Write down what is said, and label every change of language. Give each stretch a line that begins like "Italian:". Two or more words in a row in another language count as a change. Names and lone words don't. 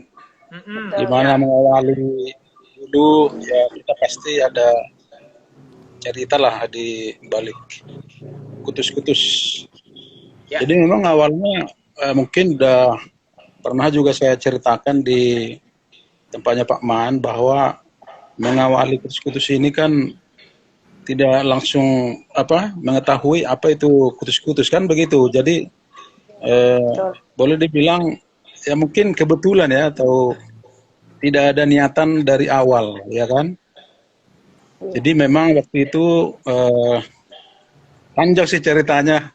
Indonesian: Gimana mengawali dulu ya, kita pasti ada cerita lah di balik kutus-kutus. Ya. Jadi memang awalnya mungkin udah pernah juga saya ceritakan di tempatnya Pak Man bahwa mengawali kutus-kutus ini kan tidak langsung mengetahui apa itu kutus-kutus kan begitu. Jadi boleh dibilang ya mungkin kebetulan ya, atau tidak ada niatan dari awal, ya kan? Jadi memang waktu itu panjang sih ceritanya.